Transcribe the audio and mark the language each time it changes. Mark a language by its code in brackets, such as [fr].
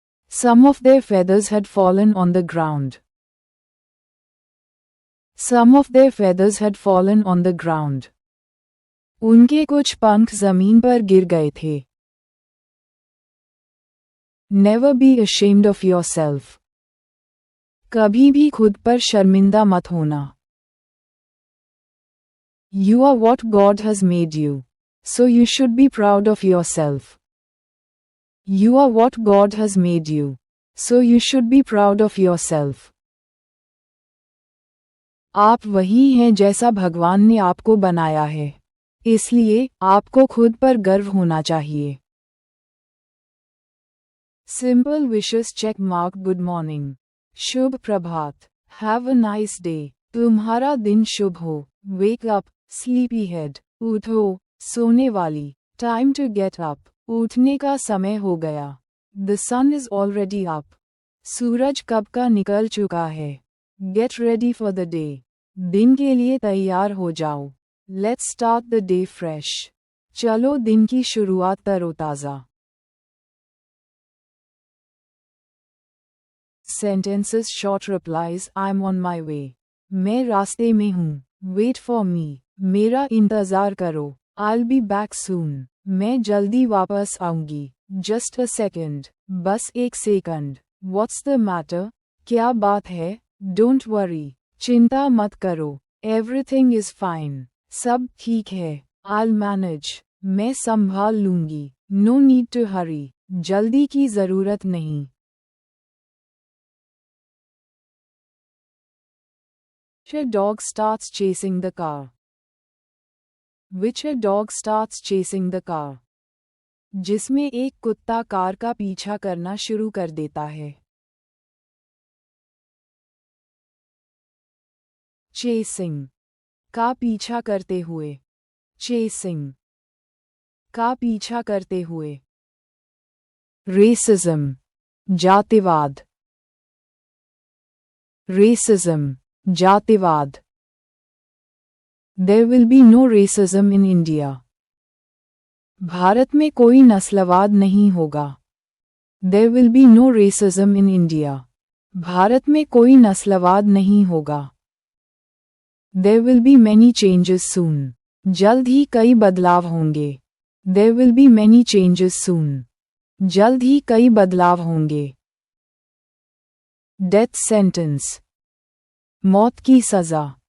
[en] Some of their feathers had fallen on the ground. Some of their feathers had fallen on the ground. [hi] उनके कुछ पंख जमीन पर गिर गए थे. [en] Never be ashamed of yourself. [hi] कभी भी खुद पर शर्मिंदा मत होना. [en] You are what God has made you, so you should be proud of yourself. You are what God has made you, so you should be proud of yourself. [hi] आप वही हैं जैसा भगवान ने आपको बनाया है, इसलिए आपको खुद पर गर्व होना चाहिए. [en] Simple wishes check mark. Good morning. [hi] Shubh Prabhat. [en] Have a nice day. [hi] तुम्हारा दिन शुभ हो. [en] Wake up, sleepyhead. [hi] उठो, सोने वाली. [en] Time to get up. [hi] उठने का समय हो गया. [en] The sun is already up. [hi] सूरज कब का निकल चुका है. [en] Get ready for the day. [hi] दिन के लिए तैयार हो जाओ. [en] Let's start the day fresh. [hi] चलो दिन की शुरुआत तरोताज़ा. [en] Sentences short replies. I'm on my way. [hi] मैं रास्ते में हूँ. [en] Wait for me. [hi] मेरा इंतज़ार करो. [en] I'll be back soon. [hi] मैं जल्दी वापस आऊंगी. [en] Just a second. [hi] बस एक सेकंड. [en] What's the matter? [hi] क्या बात है? [en] Don't worry. [hi] चिंता मत करो. [en] Everything is fine. [hi] सब ठीक है. [en] I'll manage. [hi] मैं संभाल लूंगी. [en] No need to hurry. [hi] जल्दी की ज़रूरत नहीं. [en] A dog starts chasing the car. Which a dog starts chasing the car. [hi] जिसमें एक कुत्ता कार का पीछा करना शुरू कर देता है. [en] Chasing. [hi] का पीछा करते हुए. Chasing. का पीछा करते हुए. Racism. जातिवाद. [en] Racism. [hi] जातिवाद. [en] There will be no racism in India. [hi] Bharat में कोई नस्लवाद नहीं होगा. [en] There will be no racism in India. [hi] Bharat में कोई नस्लवाद नहीं होगा. [en] There will be many changes soon. [hi] जल्द ही कई बदलाव होंगे. [en] There will be many changes soon. [hi] जल्द ही कई बदलाव होंगे. [en] Death sentence. [hi] मौत की सज़ा.